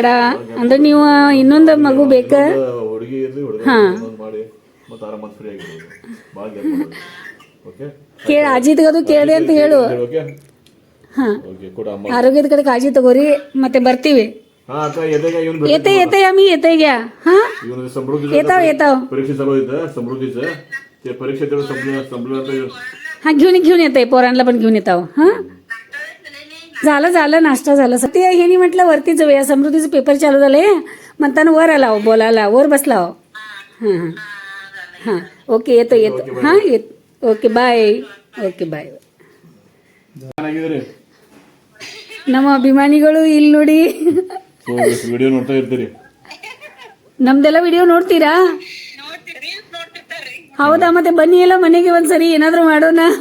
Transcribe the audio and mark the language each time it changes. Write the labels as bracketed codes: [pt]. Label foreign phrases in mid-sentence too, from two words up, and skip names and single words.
[kn] ಅಂದ್ರೆ ನೀವು ಇನ್ನೊಂದು ಮಗು ಬೇಕ. ಹಾ ಕೇಳ ಅಜಿತ್ಗದು ಕೇಳಿದೆ ಅಂತ ಹೇಳು. ಹಾಂ ಓಕೆ ಕೊಡು ಅಮ್ಮ. ಆರೋಗ್ಯದ ಕಡೆ ಕಾಳಜಿ ತಗೋರಿ ಮತ್ತೆ ಬರ್ತೀವಿ. ಹಾ ಅಕ್ಕ ಎದೆಗ ಇವನು [mr] येते येते आम्ही येते घ्या. हां [kn] ಇವನು ಸಮೃದ್ಧಿ [mr] येताव येताव. परीक्षा चालू आहेत समृद्धीचं ते परीक्षा तेवढं संपलं आता हां घेऊन येते पोरांना पण घेऊन येताव. हां झालं नाश्ता झाला. ते ह्यानी म्हटलं वरती जाऊया समृद्धीचे पेपर चालू झाले म्हणताना वर आला हो बोलायला वर बसला हो. हां हां ओके येतो हां [en] ok bye. ok bye. [kn] ಚೆನ್ನಾಗಿದ್ದೀರಿ ನಮ್ಮ ಅಭಿಮಾನಿಗಳು ಇಲ್ಲಿ ನೋಡಿ ವಿಡಿಯೋ ನೋಡ್ತಾ ಇರ್ತೀರಿ. ನಮ್ದೆಲ್ಲ ವಿಡಿಯೋ ನೋಡ್ತೀರಾ? ಹೌದಾ ಮತ್ತೆ ಬನ್ನಿ ಎಲ್ಲ ಮನೆಗೆ ಒಂದ್ಸರಿ ಏನಾದ್ರು ಮಾಡೋಣ.